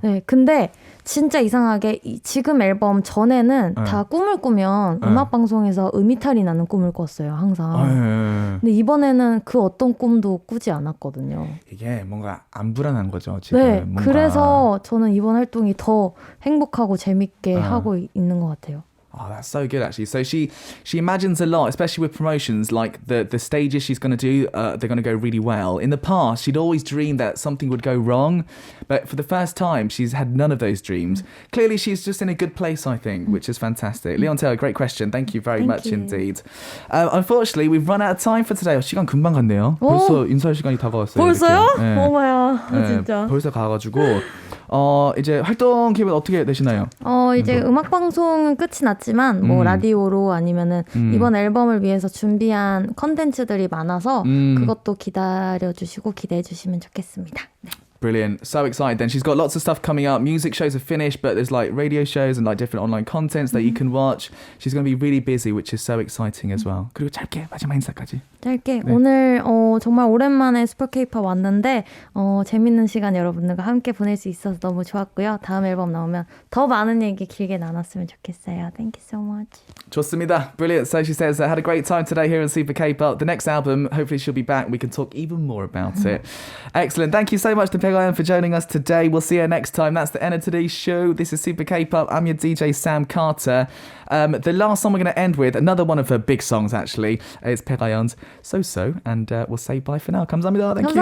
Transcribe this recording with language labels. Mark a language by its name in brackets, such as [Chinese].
[Korean] 네, 근데 진짜 이상하게 지금 앨범 전에는 다 꿈을 꾸면 음악 방송에서 음이탈이 나는 꿈을 꿨어요, 항상. 근데 이번에는 그 어떤 꿈도 꾸지 않았거든요. 이게 뭔가 안 불안한 거죠, 지금. 네, 뭔가. 그래서 저는 이번 활동이 더 행복하고 재밌게 하고 있는 것 같아요. [English] That's so good actually. So she imagines a lot, especially with promotions, like the stages she's going to do, they're going to go really well. In the past, she'd always dreamed that something would go wrong, but for the first time, she's had none of those dreams. Clearly, she's just in a good place, I think, which is fantastic. Leon Taylor, great question. Thank you very much indeed. Unfortunately, we've run out of time for today. [Korean] 시간 금방 갔네요. 벌써 인사할 시간이 다가왔어요. 벌써요? 어머야, 진짜. 벌써 가가지고 이제 활동 계획 어떻게 되시나요? 이제 음악 방송은 끝이 났지만 뭐 라디오로 아니면은 이번 앨범을 위해서 준비한 컨텐츠들이 많아서 그것도 기다려주시고 기대해주시면 좋겠습니다. 네. [English] Brilliant. So excited then. She's got lots of stuff coming up. Music shows are finished, but there's like radio shows and like different online contents that you can watch. She's going to be really busy, which is so exciting as well. [Korean] 그리고 짧게 마지막 인사까지. 짧게. 네. 오늘 정말 오랜만에 슈퍼 K-pop 왔는데 재밌는 시간 여러분들과 함께 보낼 수 있어서 너무 좋았고요. 다음 앨범 나오면 더 많은 얘기 길게 나눴으면 좋겠어요. [English] Thank you so much. [Korean] 좋습니다. [English] Brilliant. So she says, I had a great time today here in Super K-pop. The next album, hopefully she'll be back. We can talk even more about it. Excellent. Thank you so much to Baek A Yeon for joining us today. We'll see you next time. That's the end of today's show. This is Super K-pop. I'm your DJ Sam Carter. The last song we're going to end with, another one of her big songs actually, is Baek A Yeon's So So, and we'll say bye for now. [Korean] 감사합니다. [English] Thank you.